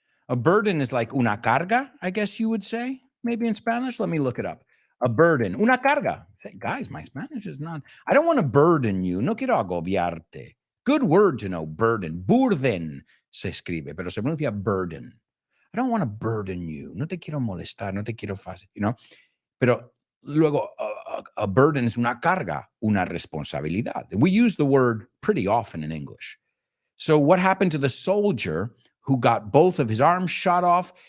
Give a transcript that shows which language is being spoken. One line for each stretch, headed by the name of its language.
English: A burden is like
Spanish: una carga,
English: I guess you would say, maybe in Spanish. Let me look it up. A burden,
Spanish: una carga.
English: Say, guys, my Spanish is not. I don't want to burden you.
Spanish: No quiero agobiarte.
English: Good word to know, burden.
Spanish: Burden se escribe, pero se pronuncia burden.
English: I don't want to burden you.
Spanish: No te quiero molestar, no te quiero fácil, Pero luego, a burden is una carga, una responsabilidad.
English: We use the word pretty often in English. So what happened to the soldier who got both of his arms shot off?